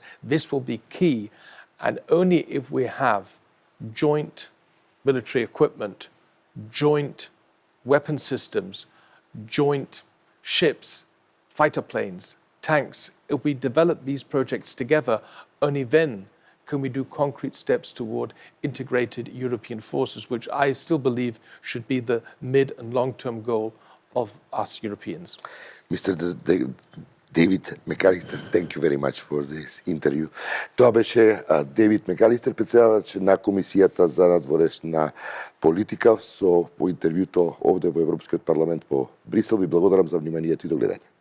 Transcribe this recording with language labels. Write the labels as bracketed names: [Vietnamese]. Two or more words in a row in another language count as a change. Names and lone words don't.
[English] This will be key, and only if we have joint military equipment, joint weapon systems, joint ships, fighter planes, tanks, if we develop these projects together, only then can we do concrete steps toward integrated European forces, which I still believe should be the mid and long-term goal of us Europeans. Mr. Дејвид Мекалистер, thank you very much for this interview. [Macedonian] Тоа беше Дејвид Мекалистер, претседавач на Комисијата за надворешна политика во интервјуто овде во Европскиот парламент во Брисел. Ви благодарам за вниманието и до гледање.